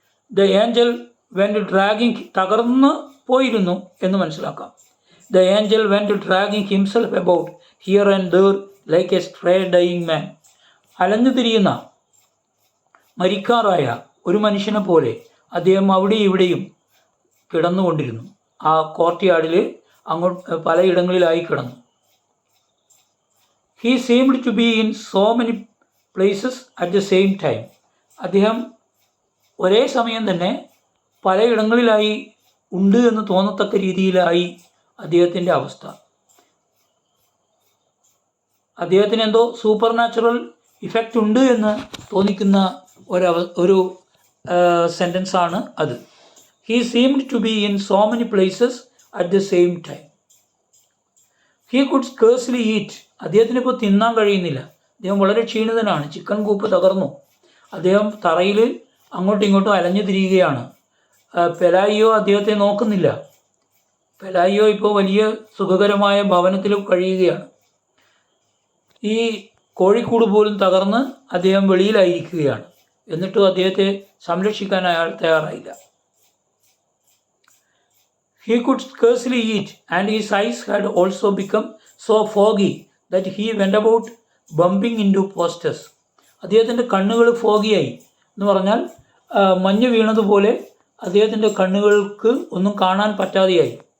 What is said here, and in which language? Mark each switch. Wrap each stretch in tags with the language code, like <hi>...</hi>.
<en>the angel went dragging,</en> <ml>തകർന്ന് പോയിരുന്നു എന്ന് മനസ്സിലാക്കാം.</ml> <en>The angel went dragging himself about here and there like a stray dying man.</en> <ml>അലഞ്ഞു തിരിയുന്ന മരിക്കാറായ ഒരു മനുഷ്യനെ പോലെ അദ്ദേഹം അവിടെയും ഇവിടെയും കിടന്നുകൊണ്ടിരുന്നു. ആ കോർട്ട്യാർഡിൽ അങ്ങോട്ട് പലയിടങ്ങളിലായി കിടന്നു.</ml> <en>He seemed to be in so many places at the same time.</en> <ml>അദ്ദേഹം ഒരേ സമയം തന്നെ പലയിടങ്ങളിലായി ഉണ്ട് എന്ന് തോന്നത്തക്ക രീതിയിലായി അദ്ദേഹത്തിൻ്റെ അവസ്ഥ. അദ്ദേഹത്തിന് എന്തോ സൂപ്പർ നാച്ചുറൽ ഇഫക്റ്റ് ഉണ്ട് എന്ന് തോന്നിക്കുന്ന ഒരു സെൻറ്റൻസാണ് അത്.</ml> <en>He seemed to be in so many places at the same time. He could scarcely eat.</en> <ml>അദ്ദേഹത്തിന് ഇപ്പോൾ തിന്നാൻ കഴിയുന്നില്ല. അദ്ദേഹം വളരെ ക്ഷീണിതനാണ്. ചിക്കൻ കൂപ്പ് തകർന്നു. അദ്ദേഹം തറയിൽ അങ്ങോട്ടും ഇങ്ങോട്ടും അലഞ്ഞു തിരിയുകയാണ്. പെലായിയോ അദ്ദേഹത്തെ നോക്കുന്നില്ല. പെലായിയോ ഇപ്പോൾ വലിയ സുഖകരമായ ഭവനത്തിൽ കഴിയുകയാണ്. ഈ കോഴിക്കൂട് പോലും തകർന്ന് അദ്ദേഹം വെളിയിലായിരിക്കുകയാണ്. എന്നിട്ടും അദ്ദേഹത്തെ സംരക്ഷിക്കാൻ അയാൾ തയ്യാറായില്ല.</ml> <en>He could scarcely eat and his eyes had also become so foggy that he went about bumping into posters.</en> <ml>അദ്ദേഹത്തിൻ്റെ കണ്ണുകൾ ഫോഗിയായി എന്ന് പറഞ്ഞാൽ മഞ്ഞ് വീണതുപോലെ അദ്ദേഹത്തിൻ്റെ കണ്ണുകൾക്ക് ഒന്നും കാണാൻ പറ്റാതെയായി.</ml>